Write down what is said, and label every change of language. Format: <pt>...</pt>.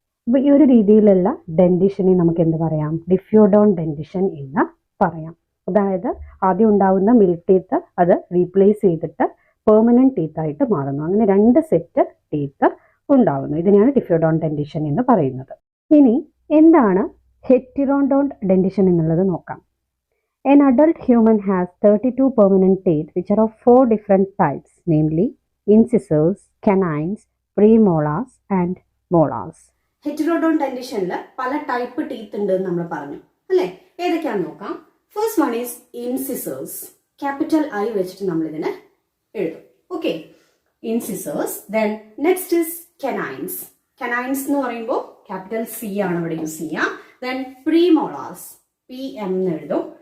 <ml>അപ്പോൾ ഈ ഒരു രീതിയിലുള്ള ഡെന്റിഷനെ നമുക്ക് എന്ത് പറയാം? ഡിഫ്യോഡോൺ ഡെന്റിഷൻ എന്ന് പറയാം. അതായത് ആദ്യം ഉണ്ടാവുന്ന മിൽക്ക് ടീത്ത് അത് റീപ്ലേസ് ചെയ്തിട്ട് പെർമനന്റ് ടീത്ത് ആയിട്ട് മാറുന്നു. അങ്ങനെ 2 സെറ്റ് ടീത്ത് ഉണ്ടാവുന്നു. ഇതിനെയാണ് ഡിഫ്യോഡോൺ ഡെന്റിഷൻ എന്ന് പറയുന്നത്. ഇനി എന്താണ് ഹെറ്റിറോഡോൺ ഡെന്റിഷൻ എന്നുള്ളത് നോക്കാം.</ml> <en>An adult human has 32 permanent teeth which are of 4 different types, namely incisors, canines, premolars and molars.</en> <ml>ഹെറ്റിറോഡോൺ ഡെന്റിഷനിൽ പല ടൈപ്പ് ടീത്ത് ഉണ്ട് എന്ന് നമ്മൾ പറഞ്ഞു അല്ലേ. ഏതൊക്കെയാണെന്ന് നോക്കാം.</ml> <en>First one is incisors.</en> <ml>Capital I വെച്ചിട്ട് നമ്മൾ ഇതിനെ എഴുതും.</ml> <en>Okay, incisors. Then next is canines.</en> <ml>Canines എന്ന് പറയുമ്പോൾ ക്യാപിറ്റൽ സി ആണ് ഇവിടെ യൂസ് ചെയ്യുക.</ml> <en>then premolars,</en> <ml>PM എന്ന് എഴുതും.</ml>